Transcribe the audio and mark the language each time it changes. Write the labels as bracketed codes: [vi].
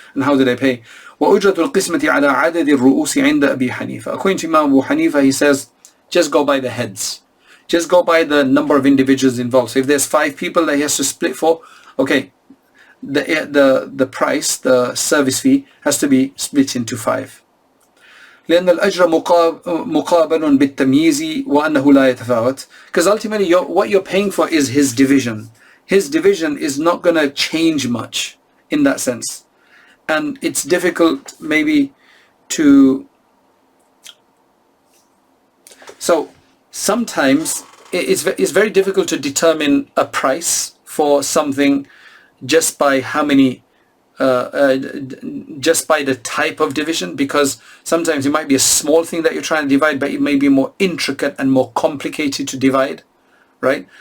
[en] And how do they pay? [ar] وَأُجْرَةُ الْقِسْمَةِ عَلَى عَدَدِ الرُّؤُوسِ عِنْدَ أَبِي حَنِيفَةَ. [en] According to Imam Abu Hanifa, he says, just go by the heads. Just go by the number of individuals involved. So if there's 5 people that he has to split for, okay, the price, the service fee, has to be split into 5. [ar] لأن الأجر مقابل بالتمييز وأنه لا يتفاوت. [en] Because ultimately what you're paying for is his division. His division is not going to change much in that sense. And it's difficult maybe to... So sometimes it's very difficult to determine a price for something just by how many, just by the type of division, because sometimes it might be a small thing that you're trying to divide, but it may be more intricate and more complicated to divide, right?